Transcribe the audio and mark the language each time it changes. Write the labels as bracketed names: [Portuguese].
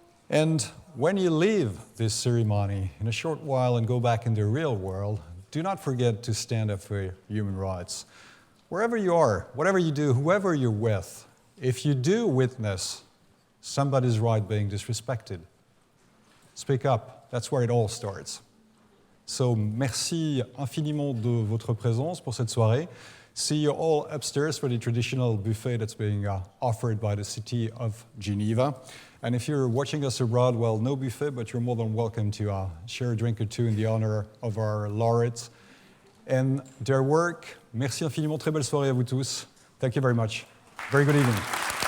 [English] And when you leave this ceremony in a short while and go back in the real world, do not forget to stand up for human rights. Wherever you are, whatever you do, whoever you're with, if you do witness somebody's right being disrespected, speak up. That's where it all starts. [French] So, merci infiniment de votre présence pour cette soirée. [English] See you all upstairs for the traditional buffet that's being offered by the city of Geneva. And if you're watching us abroad, well, no buffet, but you're more than welcome to share a drink or two in the honor of our laureates and their work. [French] Merci infiniment. Très belle soirée à vous tous. [English] Thank you very much. Very good evening.